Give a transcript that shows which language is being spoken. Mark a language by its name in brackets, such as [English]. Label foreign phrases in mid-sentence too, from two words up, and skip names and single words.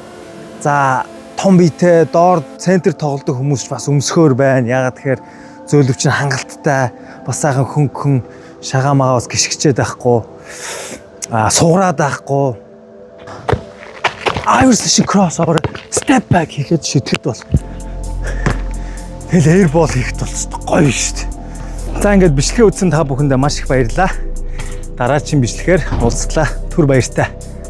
[Mongolian] За том биетэй доор центр тоглодог хүмүүс бас өмсгөр байна. Яагаад тэгэхээр зөөлөвч нь хангалттай бас сайхан хөнгөн шагаамаа бас гიშгчээд байхгүй. Суураад байхгүй. Irish шиг [English] crossover step back [Mongolian] хийхэд шидэхэд бол тэгэл airball хийхэд бол гоё шүү дээ. За ингээд бичлэгээ үзсэн та бүхэндээ маш их баярлалаа. Дараагийн бичлэгээр уулзлаа. Түр баяртай.